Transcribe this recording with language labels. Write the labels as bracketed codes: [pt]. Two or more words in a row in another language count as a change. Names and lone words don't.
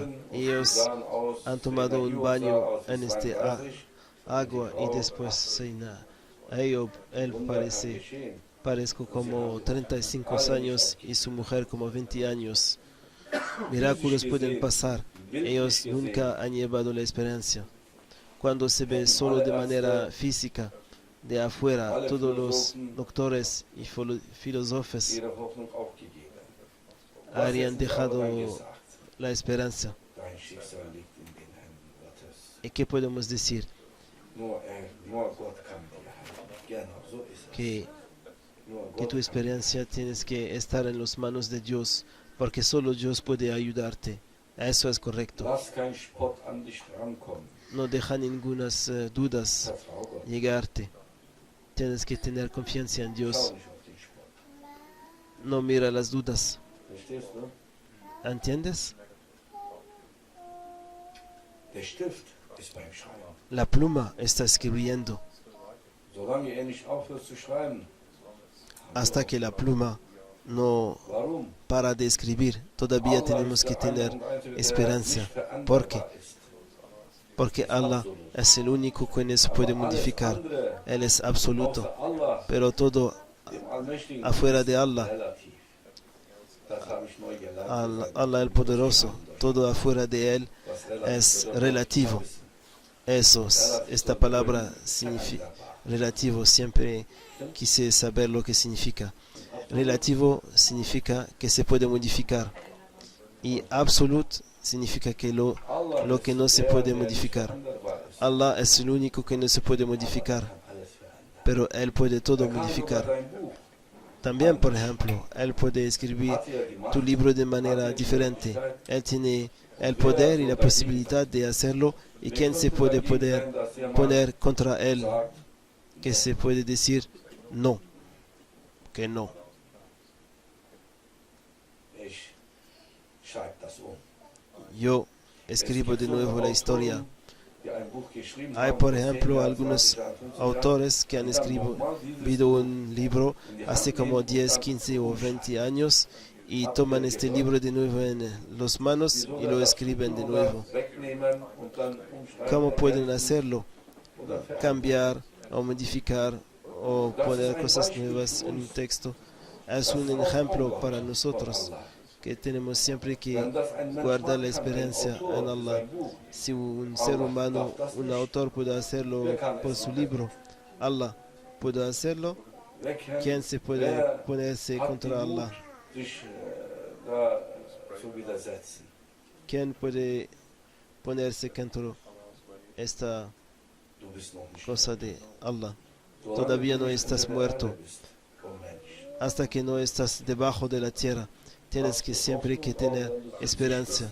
[es] Ellos han tomado un baño en este agua y después Ayub, él parezco como 35 años y su mujer como 20 años. Milagros pueden pasar. Ellos nunca han llevado la esperanza. Cuando se ve solo de manera física, de afuera, todos los doctores y filósofos [de] ihre Hoffnung aufgegeben. [es] habrían dejado la esperanza. [de] Dein Schicksal liegt in den Händen Gottes. [es] ¿Y qué podemos decir? [de] Nur Gott kann dir helfen. Genau, so ist es. [es] Que [de] Nur [es] que [de] Gott [es] tu esperanza tienes que estar en las manos de Dios, porque solo Dios puede ayudarte. Eso es correcto. [de] Lass kein Spott an dich rankommen. [es] No deja ninguna dudas [de] Vertrau Gott. [es] llegarte. Tienes que tener confianza en [de] Schau [es] Dios. [de] nicht auf den Spott. [es] No mira las dudas. [de] Verstehst du? [es] ¿Entiendes? [de] Der Stift ist beim Schreiben. [es] La pluma está escribiendo. [de] Solange er nicht aufhört zu schreiben. [es] Hasta que la pluma no [de] Warum? [es] para de escribir, todavía [de] Allah [es] tenemos [de] ist [es] que [de] der eine [es] tener [de] und einzige, der [es] esperanza. [de] nicht veränderbar [es] ¿Por qué? [de] ist. [es] Porque Allah es el único que no se puede modificar. Él es absoluto. [de] Außer Allah, [es] Pero todo [de] dem Allmächtigen, [es] afuera de [de] ist [es] Allah, [de] relativ. Das habe ich neu gelernt. [es] Allah el poderoso, todo afuera de Él [de] Was relativ [es] es [de] bedeutet, [es] relativo. [de] wissen. [es] Eso, esta palabra significa relativo. Siempre quise saber lo que significa. Relativo significa que se puede modificar. Y absoluto significa que lo que no se puede modificar. Allah es el único que no se puede modificar, pero Él puede todo modificar. También, por ejemplo, Él puede escribir tu libro de manera diferente. Él tiene el poder y la posibilidad de hacerlo. ¿Y quién se puede poner contra Él? que se puede decir no, que no. [de] Ich schreibe das um. [es] Yo [de] Es [es] escribo [de] gibt [es] de [de] so [es] nuevo la [de] Autoren, [es] historia. [de] die ein Buch geschrieben [es] Hay, [de] haben [es] por [de] vor 10 [es] ejemplo, [de] Jahren, [es] algunos [de] 20 Jahren, 50 Jahren, [es] autores que han [de] und dann nochmal [es] escrito [de] dieses Buch [es] un libro [de] in die Hand [es] hace como [de] nehmen und [es] 10, [de] dann [es] 15 o 20 [de] umschreiben. [es] años y [de] Habt [es] toman [de] ihr [es] este [de] gehört? [es] libro de nuevo en las manos [de] Die [es] y [de] sogar [es] lo [de] das [es] escriben de [de] drüber [es] nuevo. [de] wegnehmen und dann umschreiben, [es] ¿Cómo pueden [de] ergänzen [es] hacerlo? [de] oder verändern. [es] Cambiar o modificar o [de] Das ist [es] poner [de] ein [es] cosas [de] Beispiel [es] nuevas [de] für [es] en un [de] uns. [es] texto. [de] Das [es] Es un [de] ist auch [es] ejemplo [de] unglaublich [es] para [de] von [es] nosotros [de] Allah. [es] que tenemos siempre que [de] Wenn das ein Mensch [es] guardar la [de] machen kann, ein [es] esperanza [de] Autor [es] en [de] für [es] Allah. [de] sein Buch, [es] Si un [de] Allah [es] ser humano, [de] darf das [es] un [de] nicht. [es] autor puede hacerlo [de] Wer kann [es] por [de] es [es] su [de] machen? [es] libro, Allah puede hacerlo. [de] Wer kann- [es] ¿Quién se puede [de] wer [es] ponerse [de] hat [es] contra [de] die [es] Allah? [de] Mut, sich da zu widersetzen? [es] ¿Quién puede ponerse contra esta [de] Du bist noch nicht [es] cosa de Allah? [de] Solange [es] Todavía [de] du [es] no [de] nicht [es] estás [de] unter der [es] muerto. [de] Erde bist, oh Mensch. [es] Hasta que no estás debajo de la tierra, tienes que siempre que tener esperanza.